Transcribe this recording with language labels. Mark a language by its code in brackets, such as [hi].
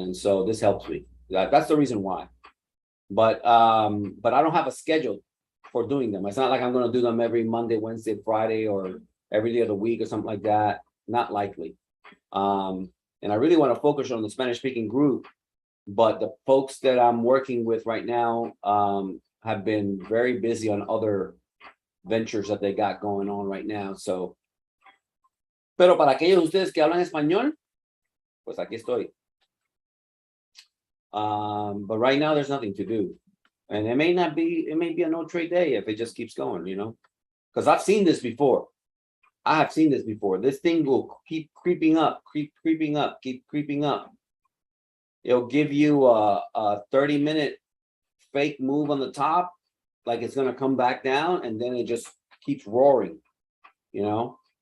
[en] And so this helps me. That's the reason why. But I don't have a schedule for doing them. It's not like I'm going to do them every Monday, Wednesday, Friday, or every day of the week or something like that. Not likely. And I really want to focus on the Spanish speaking group, but the folks that I'm working with right now have been very busy on other ventures that they got going on right now. [es] So, pero para aquellos de ustedes que hablan español, pues aquí estoy. [en] But right now there's nothing to do. And it may be a no trade day if it just keeps going, you know, because I've seen this before. I have seen this before. This thing will keep creeping up, keep creeping up. It'll give you a 30-minute fake move on the top, like it's going to come back down, and then it just keeps roaring, you know.